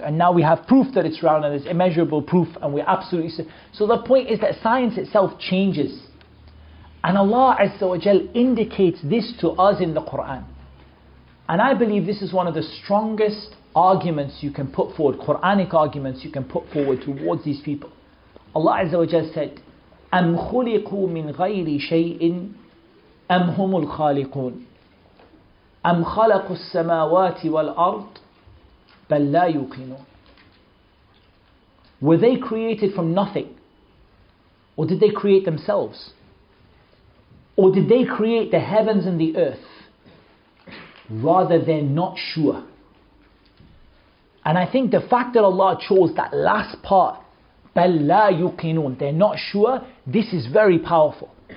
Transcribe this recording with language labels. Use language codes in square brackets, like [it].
[en] And now we have proof that it's round, and there's immeasurable proof, and we're absolutely... So the point is that science itself changes. And Allah Azza wa Jal indicates this to us in the Quran. And I believe this is one of the strongest arguments you can put forward, Quranic arguments you can put forward towards these people. Allah Azza wa Jal said, [ar] أَمْ خُلِقُوا مِنْ غَيْرِ شَيْءٍ أَمْ هُمُ الْخَالِقُونَ أَمْ خَلَقُوا السَّمَاوَاتِ وَالْأَرْضِ بَلْ لَا يُوقِنُونَ. [en] Were they created from nothing? Or did they create themselves? Or did they create the heavens and the earth? Rather, they're not sure. And I think the fact that Allah chose that last part, [ar] بَلْ لَا يُقِنُونَ, [en] they're not sure, this is very powerful.